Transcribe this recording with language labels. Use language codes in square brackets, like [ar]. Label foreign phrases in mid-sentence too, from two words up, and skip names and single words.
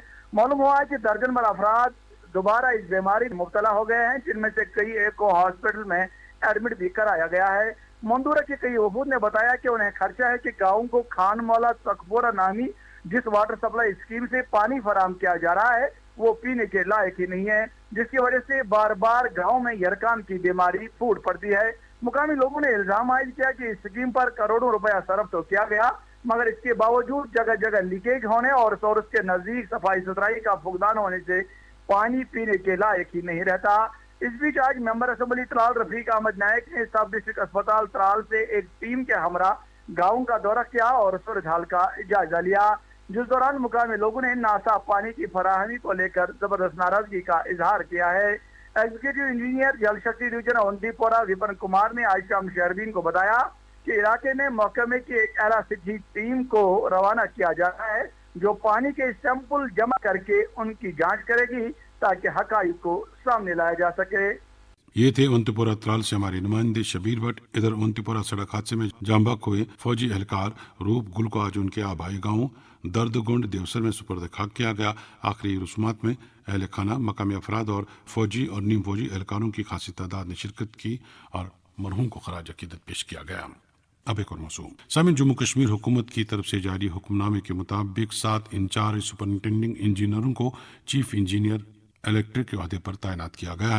[ur] معلوم ہوا ہے کہ درجن بھر افراد دوبارہ اس بیماری میں مبتلا ہو گئے ہیں، جن میں سے کئی ایک کو ہاسپٹل میں ایڈمٹ بھی کرایا گیا ہے. مندورہ کے کئی وفود نے بتایا کہ انہیں خرچہ ہے کہ گاؤں کو خان مولا تکبورہ نامی جس [en] water supply scheme [ur] سے پانی فراہم کیا جا رہا ہے وہ پینے کے لائق ہی نہیں ہے. جس کی وجہ سے بار بار گاؤں میں یرکان کی بیماری پھوٹ پڑتی ہے۔ مقامی لوگوں نے الزام عائد کیا کہ اس اسکیم پر کروڑوں روپیہ صرف تو کیا گیا، مگر اس کے باوجود جگہ جگہ لیکیج ہونے اور سورس کے نزدیک صفائی ستھرائی کا فقدان ہونے سے پانی پینے کے لائق ہی نہیں رہتا۔ اس بیچ آج ممبر اسمبلی ترال رفیق احمد نائک نے [en] sub district [ur] اسپتال ترال سے ایک ٹیم کے ہمراہ گاؤں کا دورہ کیا اور صورتحال کا جائزہ لیا، جس دوران مقامی لوگوں نے ناصاف پانی کی فراہمی کو لے کر زبردست ناراضگی کا اظہار کیا ہے۔ [en] executive engineer [ur] جل شکتی ڈویژن اونتی پورہ وپن کمار نے آج شام شہربین کو بتایا کہ علاقے میں محکمے کی ایک اعلیٰ سطحی ٹیم کو روانہ کیا جا رہا ہے جو پانی کے سیمپل جمع کر کے ان کی جانچ کرے گی تاکہ حقائق کو سامنے لایا جا سکے۔ یہ تھے اونتی پورہ ترال سے ہمارے نمائندے شبیر بٹ۔ ادھر اونتی پورہ سڑک حادثے میں جاں بحق ہوئے فوجی اہلکار روپ گل کو آج ان کے آبائی گاؤں درد گنڈ دیوسر میں سپرد خاک کیا گیا۔ آخری رسومات میں اہل خانہ، مقامی افراد اور فوجی اور نیم فوجی اہلکاروں کی خاصی تعداد نے شرکت کی اور مرحوم کو خراج عقیدت پیش کیا گیا۔ اب ایک اور موضوع سامعین، جموں کشمیر حکومت کی طرف سے جاری حکم نامے کے مطابق 7 [en] in-charge superintending [ur] انجینئروں کو [en] chief engineer electric [ur] کے عہدے پر تعینات کیا گیا ہے۔